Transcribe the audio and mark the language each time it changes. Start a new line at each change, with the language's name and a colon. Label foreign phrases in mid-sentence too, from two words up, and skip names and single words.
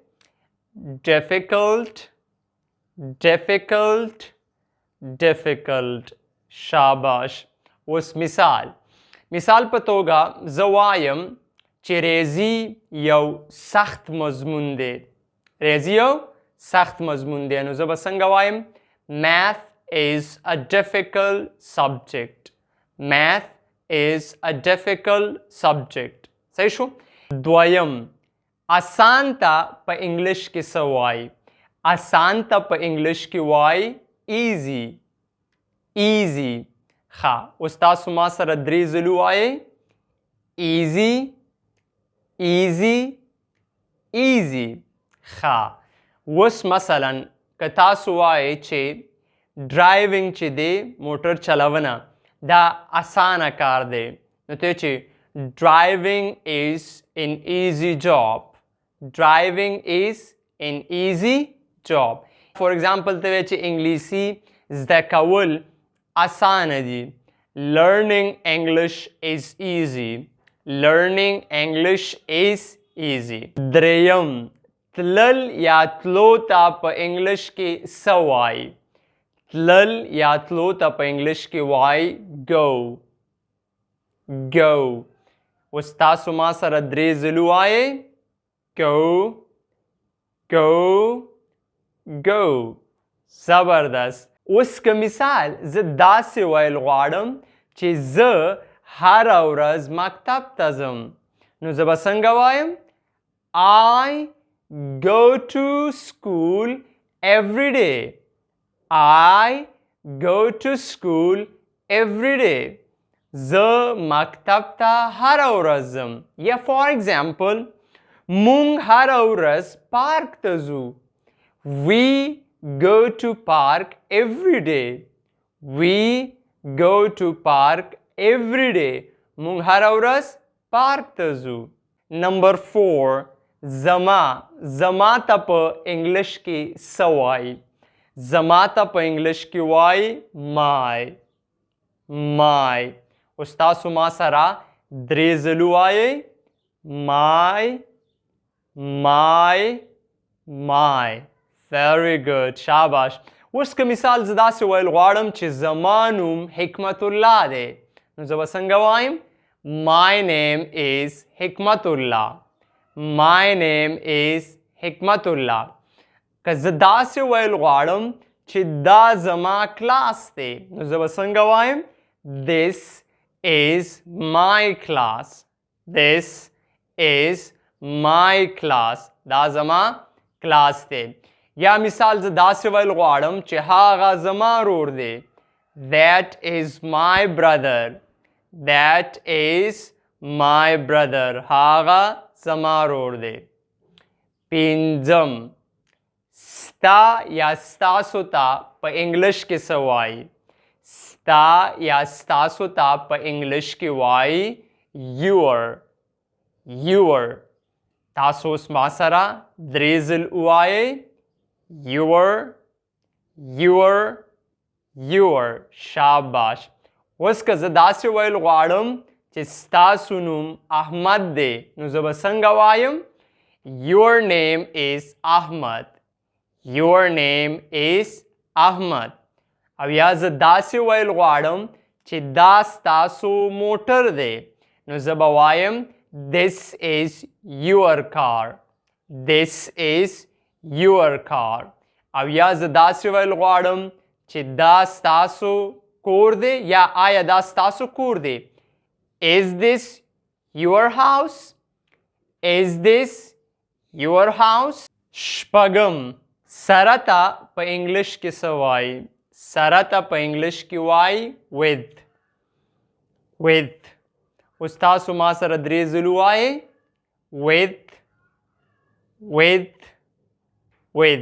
Pashto: difficult. شاباش. اوس مثال په توګه زه وایم چې ریاضي یو سخت مضمون دی. ریاضي یو سخت مضمون دی، نو زه به څنګه وایم؟
English: Math is a difficult subject. Math is a difficult subject.
Pashto: صحیح شو؟ دویم، آسان ته په انګلیش کې څه وایي؟ آسان ته په انګلیش کې وایي easy. ښه، اوس تاسو ما سره درې ځلو وایئ. easy. ښه، اوس مثلا که تاسو وایئ چې ډرایوینګ چې دی، موټر چلونه، دا اسانه کار دی، نو ته چې
English: driving is an easy job. For example
Pashto: ته وایي چې انګلیسي زده کول اسانه دي.
English: Learning English is easy.
Pashto: دریم، تلل یا تلو ته په انګلیش کې څه وایي؟ تلل یا تلو ته په انګلیش کې وایي go. اوس تاسو ما سره درې ځلو وایئ. go. زبردست. اوس که مثال زه داسې ویل غواړم چې زه هره ورځ مکتب ته ځم، نو زه به څنګه وایم؟
English: I go to school every day.
Pashto: زه مکتب ته هره ورځ ځم. یا
English: for example
Pashto: مونږ هره ورځ پارک ته ځو.
English: We go to park every day.
Pashto: مونږ هره ورځ پارک ته ځو. نمبر 4، زما ته په انګلیش کې څه وایي؟ زما ته په انګلیش کې وایي my. اوس تاسو ما سره درې ځلو وایئ. my.
English: Very good.
Pashto: شاباش. اوس که مثال زه داسې ویل غواړم چې زما نوم حکمت الله دی، نو زه به څنګه وایم؟
English: My name is حکمت الله.
Pashto: که زه داسې ویل غواړم چې دا زما کلاس دی، نو زه به څنګه وایم؟
English: This is my class.
Pashto: دا زما کلاس دی. یا مثال زه داسې ویل غواړم چې هغه زما ورور دی.
English: That is my brother.
Pashto: هغه زما ورور دی. پنځم، ستا یا ستاسو ته په انګلیش کې څه وایي؟ ستا یا ستاسو ته په انګلیش کې وایي your. تاسو اوس ما سره درې ځل ووایئ your شاباش. اوس که زه داسې ویل غواړم چې ستاسو نوم احمد دی نو زه به څنګه وایم
English: your name is Ahmad. Your name is Ahmad.
Pashto: او یا زه داسې ویل غواړم چې دا ستاسو موټر دی نو زه به وایم
English: this is your car. This is your car.
Pashto: او یا زه داسې ویل غواړم چې دا ستاسو کور دی یا آیا دا ستاسو کور دی
English: Is this your house? Is this your house?
Pashto: شپږم سره ته په انګلیش کې څه وایي سره ته په انګلیش کې وایي with. اوس تاسو ما سره درې ځل ووایئ with.